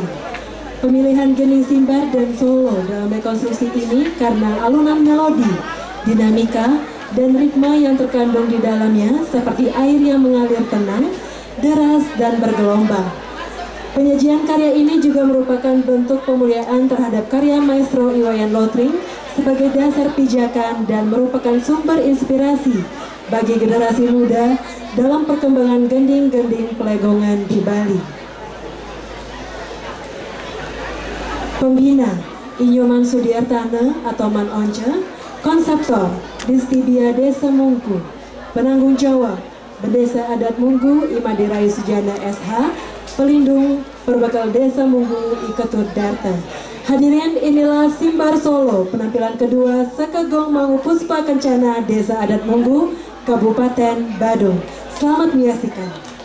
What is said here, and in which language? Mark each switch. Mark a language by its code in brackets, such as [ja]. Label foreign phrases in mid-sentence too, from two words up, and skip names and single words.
[id] Pemilihan gending Simbar dan Solo dalam rekonstruksi ini karena alunan melodi, dinamika, dan ritme yang terkandung di dalamnya seperti air yang mengalir tenang, deras, dan bergelombang. Penyajian karya ini juga merupakan bentuk pemuliaan terhadap karya maestro Iwayan Lotring sebagai dasar pijakan dan merupakan sumber inspirasi bagi generasi muda dalam perkembangan gending-gending pelegongan di Bali. Pembina Inyoman Sudiartana atau Man Once, konseptor Distibia Desa Mungku, penanggung jawab Bendesa Adat Munggu Imade Rayu Sujana SH, pelindung perbekal Desa Munggu Iketut Darta. Hadirin, inilah Simbar Solo, penampilan kedua Sekegong Mangu Puspa Kencana Desa Adat Munggu, Kabupaten Badung. Selamat menyaksikan.